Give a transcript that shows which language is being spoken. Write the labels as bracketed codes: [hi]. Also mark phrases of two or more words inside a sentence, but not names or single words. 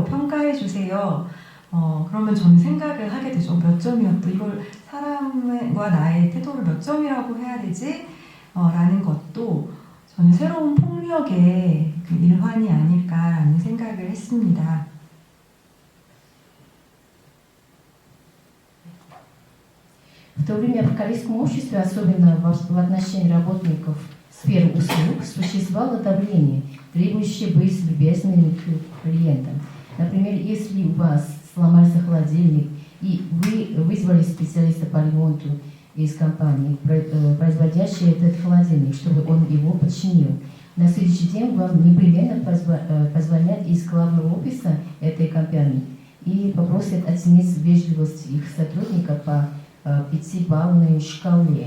[ko] 평가해 주세요. 그러면 저는 생각을 하게 되죠. 몇 점이었다. 이걸 사람과 나의 태도를 몇 점이라고 해야 되지? 라는 것도 저는 새로운 폭력의 그 일환이 아닐까라는 생각을 했습니다. [ru] В то время в капиталистском обществе, особенно в отношении работников сферы услуг, существовало давление, требующее быть любезными к клиентам. Например, если у вас сломался холодильник и вы вызвали специалиста по ремонту из компании, производящей этот холодильник, чтобы он его починил, на следующий день вам непременно позвонят из главного офиса этой компании и попросят оценить вежливость их сотрудника по 5-балльной шкале.